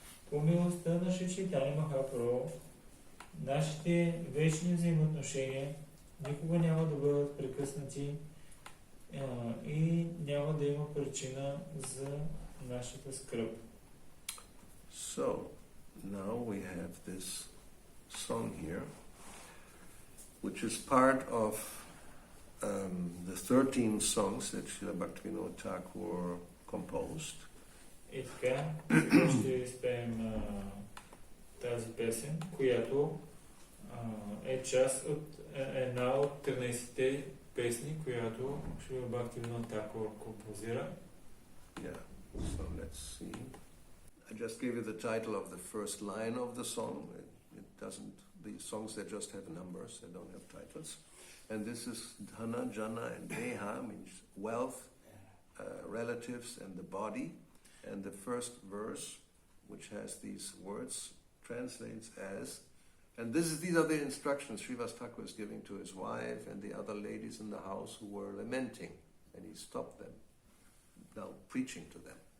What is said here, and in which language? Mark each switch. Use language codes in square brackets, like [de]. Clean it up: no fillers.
[bg] По милостта на Шри Чайтания Махапрабху, нашите вечни взаимоотношения никога няма да бъдат прекъснати и няма да има причина за нашата скръб. [en] So, now we have this song here, which is part of the 13 songs that Srila Bhakti-yoga Thakura composed. [bg] И така, ще изпеем тази песен, която е част от една от 13-те песни, която Шрила Бхакти-yoga Thakura композира. [en] Yeah, so let's see. I just gave you the title of the first line of the song. It doesn't, the songs that just have numbers, they don't have titles. And this is Dhana, jana and deha, means wealth, relatives and the body. And the first verse, which has these words, translates as, and these are the instructions Srivasa Thakura is giving to his wife and the other ladies in the house who were lamenting, and he stopped them, now preaching to them.